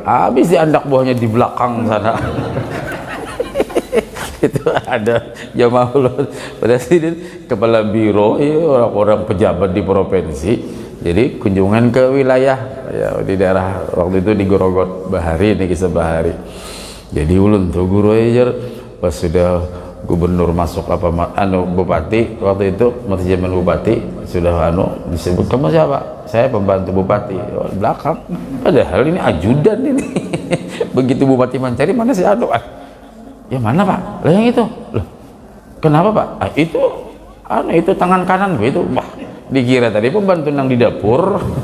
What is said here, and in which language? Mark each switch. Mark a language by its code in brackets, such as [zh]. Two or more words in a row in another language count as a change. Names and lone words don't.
[bjn] Habis diandak buahnya di belakang sana. Itu ada jamaah ulun presiden, kepala biro ya, orang-orang pejabat di provinsi. [id] Jadi kunjungan ke wilayah ya, di daerah waktu itu di Gorogot Bahari, ini kisah Bahari. [bjn] Jadi ulun tuh guru aja pas sudah gubernur masuk bupati waktu itu, masih zaman bupati sudah disebut, kamu siapa? [id] Saya pembantu bupati. Oh, belakang, padahal ini ajudan ini. Begitu bupati mencari, mana si ya mana pak? Lah yang itu. Loh, kenapa pak? Itu tangan kanan gue itu. Wah, dikira tadi pembantu yang di dapur.